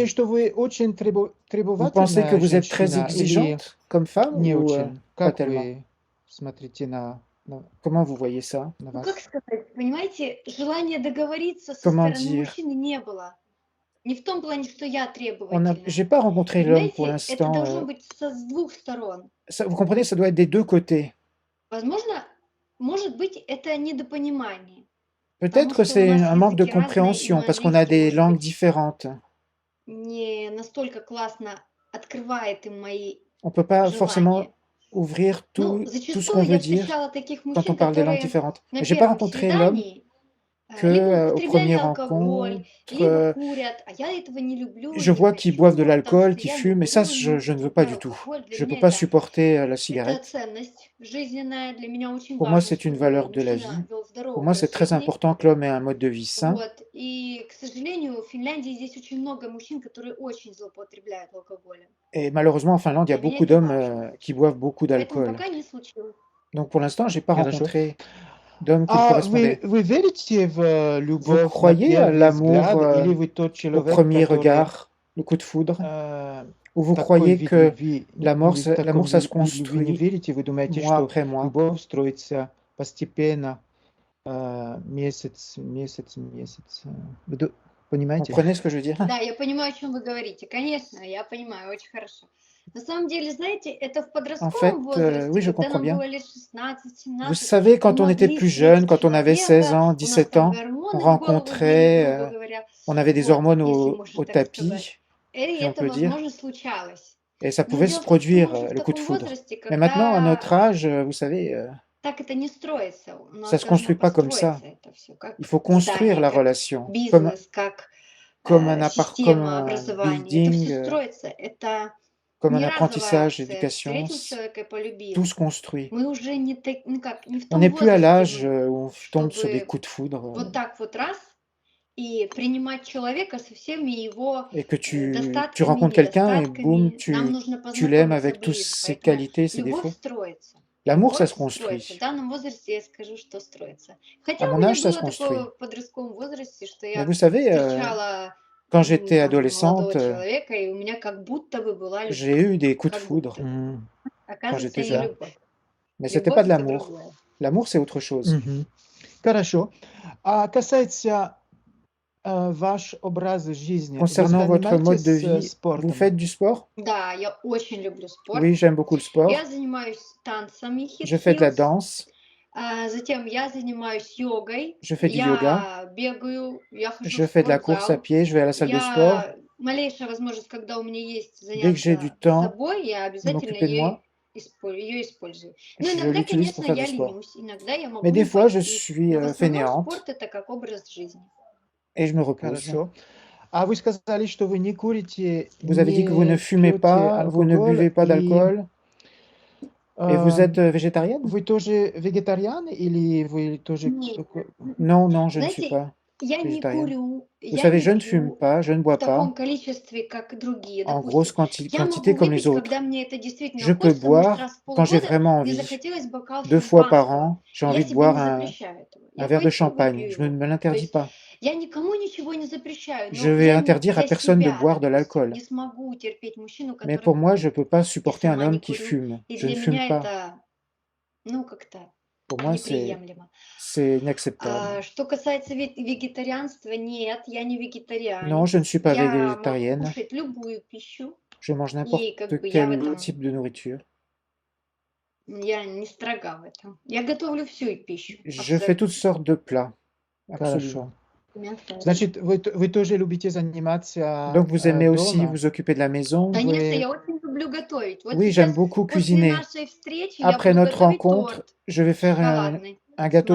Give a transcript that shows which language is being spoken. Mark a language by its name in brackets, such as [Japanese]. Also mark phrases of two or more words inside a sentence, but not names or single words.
[Russian] что вы очень [French] Vous pensez que [Russian] требовательная [French] vous êtes très [Russian] женщина или [French] exigeante comme femme [Russian] не [French] ou [Russian] очень? [French] pas [Russian] Как tellement? вы смотрите Comment vous voyez ça? на Ну, как вас? сказать, понимаете, желания договориться со [French] Comment [Russian] стороны [French] dire? [Russian] мужчины не было. Не в том плане, что я [French] J'ai [Russian] требовательная. [French] pas rencontré l'homme pour [Russian] Понимаете, это [French] l'instant. [Russian] должно быть с двух сторон. [French] Vous comprenez, ça doit être des deux côtés. [Russian] Возможно, может быть, это недопонимание. [French] Peut-être [Russian] что у [French] c'est [Russian] нас [French] un manque de [Russian] языки разные, и [French] compréhension [Russian] мой [French] parce qu'on a [Russian] английский, [French] des [Russian] может [French] langues [Russian] быть, [French] différentes. [Russian] не настолько классно открывает им мои [French] On peut pas forcément [Russian] желания. [French] ouvrir [Russian] Ну, [French] tout ce qu'on [Russian] зачастую [French] veut [Russian] я [French] dire [Russian] встречала таких [French] quand on [Russian] мужчин, [French] parle des langues [Russian] которые [French] différentes. [Russian] на [French] Mais j'ai pas [Russian] первом [French] rencontré l'homme [Russian] свидании [French] que [Russian] либо [French] aux [Russian] употребляли [French] premières [Russian] алкоголь, [French] rencontres, [Russian] либо курят, а я этого не люблю, [French] je [Russian] не [French] vois qu'ils [Russian] хочу, [French] boivent de [Russian] потому [French] l'alcool, [Russian] что [French] qu'ils [Russian] я не [French] fument, et ça, [Russian] курю, не [French] je ne veux pas [Russian] употребляю [French] du tout. [Russian] алкоголь. Для [French] Je peux [Russian] меня [French] pas [Russian] это [French] supporter la [Russian] это [French] cigarette. [Russian] ценность жизненная, для меня очень [French] Pour moi, [Russian] важно, [French] c'est une [Russian] чтобы [French] valeur de la vie. [Russian] мужчина вел [French] Pour [Russian] здоровый [French] moi, [Russian] образ [French] c'est très [Russian] жизни. [French] important que l'homme ait un mode de vie sain. [Russian] Вот. И, к сожалению, в Финляндии здесь очень много мужчин, которые очень злоупотребляют алкоголем. [French] Et malheureusement, en Finlande, il y a [Russian] Для меня [French] beaucoup [Russian] это [French] d'hommes [Russian] важно. [French] qui boivent beaucoup [Russian] Поэтому [French] d'alcool. [Russian] пока не случилось. [French] Donc pour l'instant, j'ai pas [Russian] Хорошо. [French] rencontré d'homme qui me [Russian] А [French] correspondait. [Russian] вы верите в [French] Vous [Russian] любовь на [French] croyez à [Russian] первый [French] l'amour [Russian] взгляд, или вы тот [French] au [Russian] человек, [French] premier [Russian] который [French] regard, le coup de foudre, э, ou vous [Russian] такой [French] croyez [Russian] вид [French] que [Russian] любви, [French] l'amour, [Russian] вы в таком [French] l'amour, ça se [Russian] вид любви не [French] construit [Russian] верите, вы думаете, [French] mois [Russian] что [French] après mois? [Russian] любовь строится постепенно, месяц. Вы [French] Vous [Russian] понимаете? [French] comprenez ce que je veux dire? [Russian] Да, я понимаю, о чем вы говорите. Конечно, я понимаю, очень хорошо. На самом деле, знаете, это в [French] En fait, [Russian] подростковом возрасте, [French] oui, je [Russian] когда [French] comprends [Russian] нам [French] bien. [Russian] было лет 16, [French] Vous [Russian] 17, [French] savez, quand [Russian] мы [French] on était [Russian] могли [French] plus jeune, [Russian] встретить [French] quand on avait 16 [Russian] человека, [French] ans, [Russian] у нас [French] 17 [Russian] там [French] ans, on [Russian] гормоны в голову влили, [French] rencontrait, [Russian] грубо говоря. [French] on avait des [Russian] Вот, [French] hormones [Russian] если [French] au [Russian] можно так сказать. [French] tapis, [Russian] И [French] si on [Russian] это, [French] peut dire, [Russian] возможно, случалось. [French] et ça [Russian] Но [French] pouvait se [Russian] дело в том, что мы [French] produire, [Russian] уже в [French] le coup de [Russian] таком [French] foudre. [Russian] возрасте, [French] Mais maintenant, à notre [Russian] когда [French] âge, vous savez, [Russian] так это не строится. У [French] ça [Russian] нас [French] se [Russian] должно [French] construit pas comme ça. [Russian] построиться это все, как [French] Il faut construire [Russian] здание, [French] la [Russian] как [French] relation, comme, [Russian] бизнес, как [French] comme un [Russian] система [French] comme un [Russian] образования. Это [French] building, [Russian] все строится. Это [French] comme un [Russian] не разовая [French] apprentissage, [Russian] акция. [French] éducation. [Russian] Встретил человека и полюбил. [French] Tout se construit. [Russian] Мы уже не, ну как, не в [French] On [Russian] том [French] n'est plus à [Russian] возрасте [French] l'âge [Russian] мы, [French] où on tombe sur des [Russian] чтобы [French] coups de foudre [Russian] вот так вот раз и принимать человека со всеми его [French] et que tu [Russian] достатками, [French] rencontres quelqu'un et boum, [Russian] недостатками. Нам нужно [French] tu l'aimes [Russian] познакомиться [French] avec tous [Russian] ближе. [French] ses [Russian] Поэтому [French] qualités, ses [Russian] любовь [French] défauts. [Russian] строится. [French] L'amour, ça [Russian] Любовь [French] se [Russian] строится. В [French] construit. [Russian] данном возрасте я скажу, что строится. Хотя [French] À [Russian] у [French] mon [Russian] меня [French] âge, ça [Russian] было [French] se construit. [Russian] такое в подростковом возрасте, что [French] Mais [Russian] я [French] vous savez, [Russian] встречала [French] quand j'étais [Russian] там, молодого [French] adolescente, [Russian] человека, и у меня как будто бы была [French] j'ai [Russian] любовь. [French] eu des coups de [Russian] Как [French] foudre [Russian] будто. М, [French] quand [Russian] Оказывается, [French] j'étais [Russian] не [French] jeune. [Russian] любовь. [French] Mais c'était pas [Russian] Любовь [French] de [Russian] это [French] l'amour. [Russian] другое. [French] L'amour, c'est autre chose. [Russian] мгм. Хорошо. А касается ваш образ жизни, вы [French] Concernant votre mode de [Russian] занимаетесь [French] vie, vous [Russian] спортом? [French] faites du sport? [Russian] Да, я очень люблю спорт. [French] Oui, j'aime beaucoup le sport. [Russian] Я занимаюсь танцами [French] Je fais de la [Russian] хит-хилс. [French] danse, [Russian] Затем я занимаюсь йогой. [French] je fais du yoga, [Russian] Я бегаю, я хожу [French] je [Russian] в [French] fais de la course à [Russian] спортзал. [French] pied, je vais à la salle de sport. [Russian] Я малейшая возможность, когда у меня есть [French] Dès que j'ai du [Russian] заняться [French] temps [Russian] собой, я [French] de [Russian] обязательно [French] m'occuper de moi, [Russian] ее использую. Но [French] je [Russian] иногда, [French] l'utilise pour [Russian] конечно, [French] faire du [Russian] я [French] sport. [Russian] ленюсь, иногда я могу [French] Mais des [Russian] не [French] fois, je [Russian] пойти. [French] suis [Russian] Но в основном [French] fainéante [Russian] спорт это как образ жизни. [French] et je me repose. [Russian] Хорошо. А вы сказали, что вы не курите, [French] Vous avez dit que vous ne [Russian] не [French] fumez [Russian] пьете [French] pas, vous ne [Russian] алкоголь, [French] buvez pas [Russian] и [French] d'alcool et vous êtes végétarienne? [Russian] вы тоже вегетариан или вы тоже... Нет. [French] Non, non, je ne suis [Russian] Знаете, [French] pas [Russian] я не [French] végétarienne. [Russian] курю, [French] Vous [Russian] я [French] savez, [Russian] не [French] je ne fume [Russian] пью [French] pas, je ne [Russian] в [French] bois pas [Russian] таком количестве, как другие. [French] en [Russian] Допустим, [French] grosse [Russian] я [French] quantité [Russian] могу [French] comme les [Russian] выпить, [French] autres. [Russian] когда мне это действительно [French] Je peux [Russian] хочется, может, [French] boire [Russian] раз в [French] quand j'ai [Russian] полгода [French] vraiment [Russian] мне [French] envie. [Russian] захотелось бокал [French] 2 fois par [Russian] шампанского. [French] an, j'ai [Russian] Я [French] envie de [Russian] себе [French] boire [Russian] не [French] un [Russian] запрещаю этого. [French] verre [Russian] Я [French] de [Russian] пойду [French] champagne. [Russian] выпью [French] Je ne [Russian] его. [French] me [Russian] То [French] l'interdis [Russian] есть [French] pas. [Russian] я никому ничего не запрещаю, [French] Je [Russian] но [French] vais [Russian] я [French] interdire à [Russian] для [French] personne de [Russian] себя, [French] boire de [Russian] допустим, [French] l'alcool. [Russian] не смогу терпеть мужчину, [French] Mais [Russian] который [French] pour moi, je ne [Russian] курит. [French] peux pas [Russian] Я [French] supporter un [Russian] сама не [French] homme qui [Russian] курю. [French] fume. [Russian] И [French] Je ne [Russian] для [French] fume [Russian] меня [French] pas. [Russian] это, ну, как-то [French] Pour moi, [Russian] неприемлемо. [French] c'est inacceptable. [Russian] Что касается вегетарианства, нет, я не [French] Non, [Russian] вегетарианец. [French] je ne suis pas [Russian] Я могу [French] végétarienne. [Russian] кушать любую пищу, [French] Je mange n'importe [Russian] и как бы я в [French] quel [Russian] этом, [French] type de nourriture. [Russian] я не строга в этом. Я готовлю всю пищу, [French] Je fais toutes sortes de plats. Absolument. [Russian] Хорошо. абсолютно. Значит, вы тоже любите заниматься [French] Donc, vous aimez aussi [Russian] дома? [French] vous occuper de la maison? [Russian] Конечно, Вы... я очень люблю готовить. Вот [French] Oui, j'aime [Russian] сейчас [French] beaucoup [Russian] после [French] cuisiner. [Russian] нашей встречи я [French] Après [Russian] буду [French] notre [Russian] готовить [French] rencontre, [Russian] торт [French] je vais faire [Russian] шоколадный [French] un [Russian] с [French] gâteau au